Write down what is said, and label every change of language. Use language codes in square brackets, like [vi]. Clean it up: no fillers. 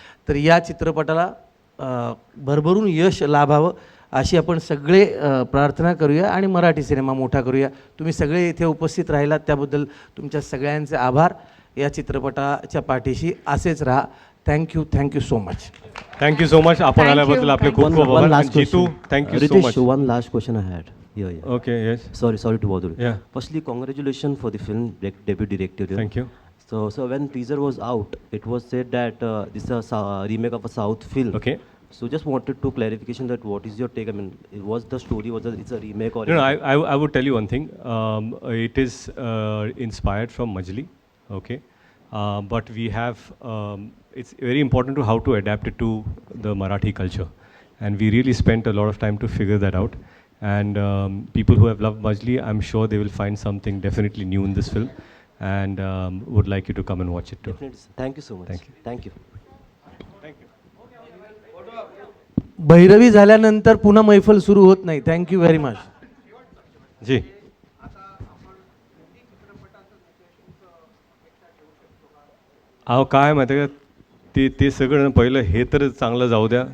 [mr] तर या चित्रपटाला भरभरून यश लाभावं अशी आपण सगळे प्रार्थना करूया आणि मराठी सिनेमा मोठा करूया. तुम्ही सगळे इथे उपस्थित राहिलात त्याबद्दल तुमच्या सगळ्यांचे आभार. या चित्रपटाच्या पाठीशी असेच राहा. [en] Thank you so much. Thank you so much. [mr] आपण आल्याबद्दल आपले खूप खूप आभार. [en] Jitu, thank you so much. One last question I had. Yeah. Okay, yes. Sorry to bother you. Yeah. Firstly, congratulations for the film debut director. Thank you. So when teaser was out, it was said that this is a remake of a South film. Okay. So just wanted to clarification that what is your take? I mean, was the story it's a remake or? No, I would tell you one thing. It is inspired from Majli, okay, but we have. It's very important to how to adapt it to the Marathi culture, and we really spent a lot of time to figure that out. And people who have loved Majli, I'm sure they will find something definitely new in this film, and would like you to come and watch it too. Definitely. Thank you so much. Thank you. Thank you. [mr] Bhairavi झाल्यानंतर पुन्हा मैफल सुरू होत नाही. [en] Thank you very much. [mr] जी. अहो काय माहिती आहे का, ते सगळं पहिलं हे तर चांगलं जाऊ द्या.